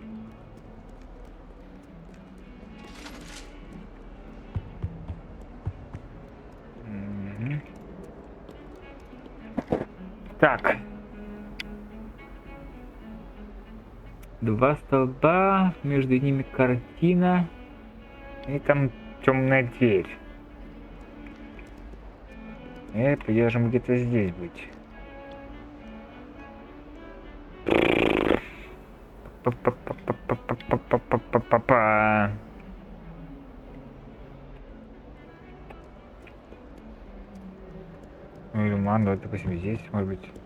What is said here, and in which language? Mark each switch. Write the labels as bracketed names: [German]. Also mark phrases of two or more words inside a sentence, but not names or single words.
[Russian] Так. Два столба, между ними картина. И там темная дверь. Это должен где-то здесь быть. Па-па-па-па-па-па-па-па-па-па. Ну или ман, давай, допустим, здесь, может быть.